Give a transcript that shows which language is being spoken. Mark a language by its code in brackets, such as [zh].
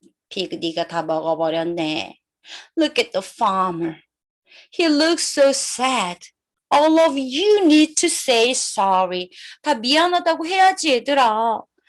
[ko] pig, 네가 다 먹어버렸네. [en] Look at the farmer. He looks so sad. All of you need to say sorry. [ko] 다 미안하다고 해야지, 얘들아.